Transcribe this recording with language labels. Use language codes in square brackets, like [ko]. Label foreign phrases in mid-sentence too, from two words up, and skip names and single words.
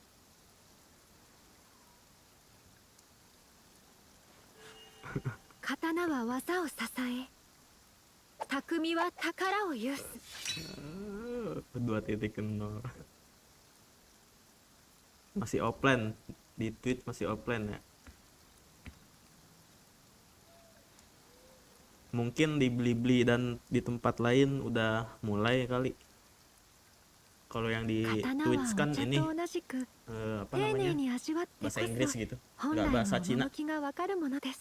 [ja] 刀は技を支え匠は宝を有す [id] 2.0 masih offline di Twitch, masih offline ya. Mungkin di Blibli dan di tempat lain udah mulai kali. Kalau yang di [ja] 刀 [id] Twitch [ja] は [id] kan [ja] お茶 [id] ini [ja] と同じく [id] apa [ja] 丁寧 [id] namanya [ja] に味わってこ [id] bahasa [ja] そ [id] Inggris gitu, [ja] 本 [id] nggak [ja] 来の [id] bahasa Cina. [ja] 趣がわかるものです